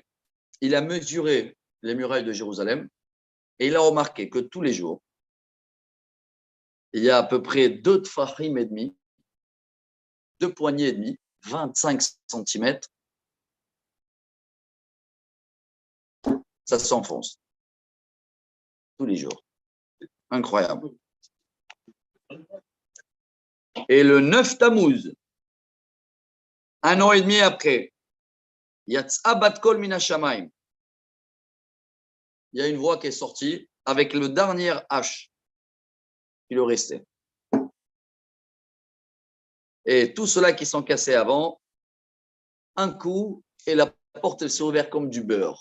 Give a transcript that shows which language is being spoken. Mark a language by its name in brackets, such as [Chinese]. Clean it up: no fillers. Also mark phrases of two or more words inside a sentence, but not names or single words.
[French] Il a mesuré les murailles de Jérusalem et il a remarqué que tous les jours, il y a à peu près 2 tfachim et demi, 2 poignées et demi, 25 cm. Ça s'enfonce. Tous les jours. Incroyable. Et le 9 Tammuz, 1 an et demi après, [Hebrew] יצאה בת קול מן השמים. [French] Il y a une voix qui est sortie avec le dernier H qui lui restait. Et tous ceux-là qui sont cassés avant, un coup, et la porte s'est ouverte comme du beurre.